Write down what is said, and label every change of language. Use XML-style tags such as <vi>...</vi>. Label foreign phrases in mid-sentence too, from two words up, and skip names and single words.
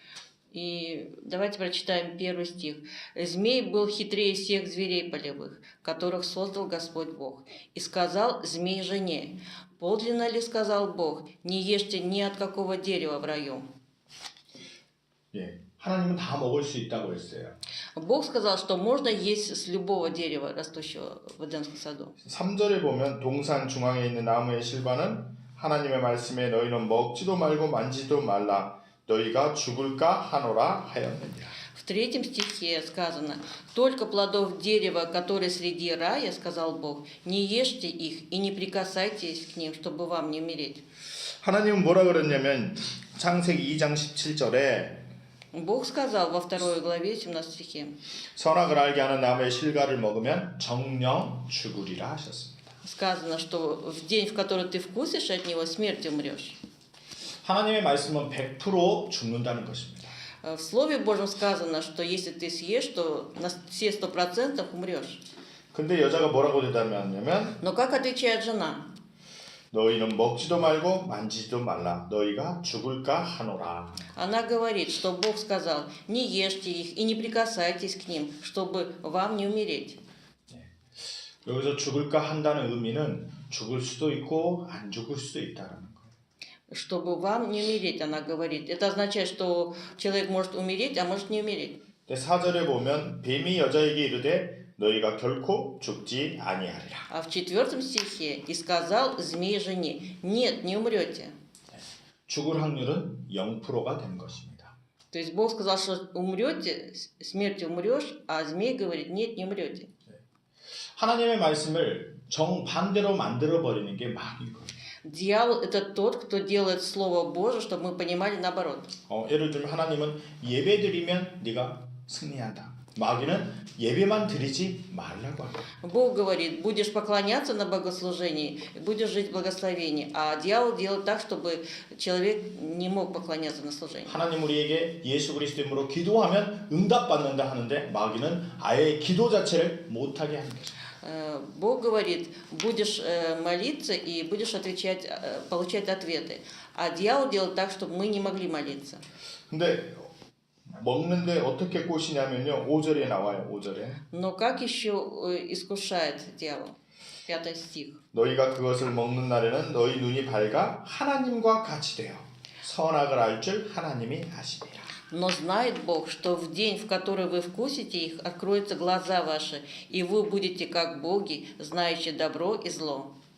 <ru>И давайте прочитаем 1 стих. «Змей был хитрее всех зверей полевых, которых создал Господь Бог. И сказал змей жене: подлинно ли сказал Бог, не ешьте ни от какого дерева в раю?»</ru> <ko>예, 하나님은 다 먹을 수 있다고 했어요.</ko> <ru>Бог сказал, что можно есть с любого дерева, растущего в Эдемском саду.</ru> <ko>3절에 보면 동산 중앙에 있는 나무의 실과는 하나님의 말씀에 너희는 먹지도 말고 만지도 말라 너희가 죽을까 하노라 하였느니라.</ko> <ru>В 3 стихе сказано: «Только плодов дерева, которые среди рая, сказал Бог, не ешьте их и не прикасайтесь к ним, чтобы вам не умереть».</ru> <ko>하나님은 뭐라 그랬냐면 창세기 2장 17절에</ko> <ru>Бог сказал во 2 главе 17 стихе:</ru> <ko>선악을 알게 하는 나무의 실과를 먹으면 정령 죽으리라 하셨습니다.</ko> <ru>сказано, что в день, в который ты вкусишь от него, смерть умрешь.</ru> <ko>하나님의 말씀은 100% 죽는다는 것입니다.</ko> <ru>В Слове Божьем сказано, что если ты съешь, то на все 100% умрешь.</ru> <ko>근데 여자가 뭐라고 대답하냐면</ko> <ru>Но как отвечает жена?</ru> <ko>너희는 먹지도 말고 만지지도 말라 너희가 죽을까 하노라.</ko> <ru>Она говорит, что Бог сказал: не ешьте их и не прикасайтесь к ним, чтобы вам не умереть.</ru> <ko>여기서 죽을까 한다는 의미는 죽을 수도 있고 안 죽을 수도 있다라는 거예요.</ko> <ru>Чтобы вам не умереть, она говорит. Это означает, что человек может умереть, а может не умереть.</ru> <ko>4절에 보면 뱀이 여자에게 이르되 너희가 결코 죽지 아니하리라.</ko> <ru>А в 4 стихе: «И сказал змей жене: нет, не умрете».</ru> <ko>죽을 확률은 0%가 된 것입니다.</ko> <ru>То есть Бог сказал, что умрете, смертью умрешь, а змей говорит: нет, не умрете.</ru> <ko>하나님의 말씀을 정반대로 만들어 버리는 게 마귀거든요.</ko> <ru>Дьявол – это тот, кто делает Слово Божие, чтобы мы понимали наоборот.</ru> <ko>예를 들면 하나님은 예배 드리면 네가 승리한다. 마귀는 예배만 드리지 말라고 합니다.</ko> <ru>Бог говорит, будешь поклоняться на богослужении, будешь жить в благословении. А дьявол делает так, чтобы человек не мог поклоняться на служении.</ru> <ko>하나님 우리에게 예수 그리스도 이름으로 기도하면 응답받는다 하는데 마귀는 아예 기도 자체를 못하게 하는 거죠.</ko> <ru>Бог говорит, будешь молиться и будешь отвечать, получать ответы. А дьявол делает так, чтобы мы не могли молиться.</ru> <ko>근데 먹는데 어떻게 꼬시냐면요. 5절에 나와요. 5절에.</ko> <ru>Но как еще искушает дьявол? 5 стих.</ru> <ko>너희가 그것을 먹는 날에는 너희 눈이 밝아 하나님과 같이 되어 선악을 알 줄 하나님이 아시니라.</ko> <ru>Но знает Бог, что в день, в который вы вкусите их, откроются глаза ваши, и вы будете как боги, знающие добро и зло.</ru>